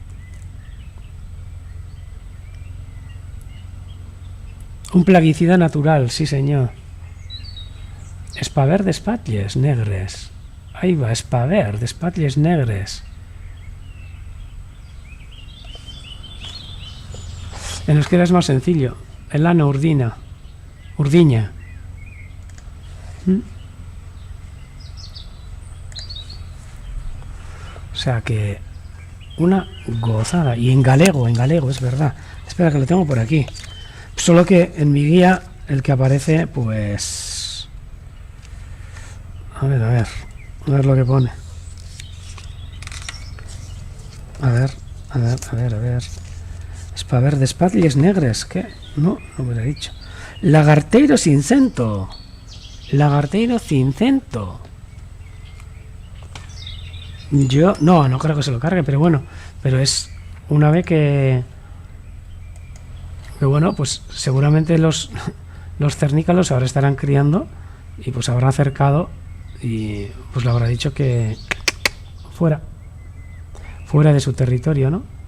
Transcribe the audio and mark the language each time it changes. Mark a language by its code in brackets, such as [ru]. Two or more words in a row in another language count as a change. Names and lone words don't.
[es] Un plaguicida natural, sí señor. [ca] Espaver d'espatlles negres. [es] Ahí va, [ca] espaver d'espatlles negres. [es] En euskera es más sencillo. [eu] Elano urdina. Urdiña. [es] O sea que una gozada. Y en galego, es verdad. Espera que lo tengo por aquí. Solo que en mi guía el que aparece, pues... A ver lo que pone. A ver. [ca] Espaver d'espatlles negres. [es] ¿Qué? No me lo he dicho. [gl] Lagarteiro cincento. Lagarteiro cincento. [es] Yo... No creo que se lo cargue, pero bueno. Pero es un ave que bueno, pues seguramente los cernícalos ahora estarán criando y pues habrá acercado y pues le habrá dicho que fuera de su territorio, ¿no?